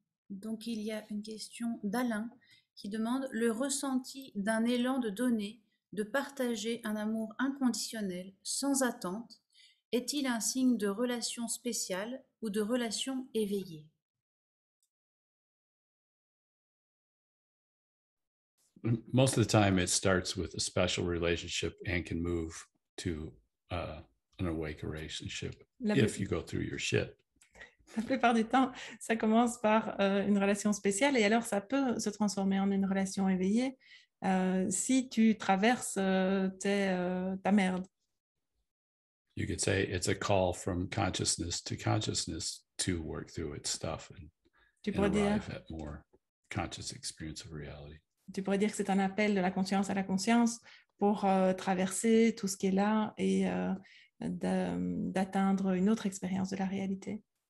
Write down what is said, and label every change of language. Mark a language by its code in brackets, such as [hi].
[fr] Donc il y a une question d'Alain qui demande le ressenti d'un élan de donner, de partager un amour inconditionnel, sans attente, est-il un signe de relation spéciale ou de relation éveillée? [en] Most of the time, it starts with a special relationship and can move to an awake relationship if you go through your shit. [fr] La plupart du temps, ça commence par une relation spéciale et alors ça peut se transformer en une relation éveillée si tu traverses ta merde. [en] You could say it's a call from consciousness to work through its stuff [fr] Tu [en] and [fr] pourrais dire, [en] arrive at more conscious experience of reality. [fr] tu pourrais dire que c'est un appel de la conscience à la conscience pour traverser tout ce qui est là et d'atteindre une autre expérience de la réalité.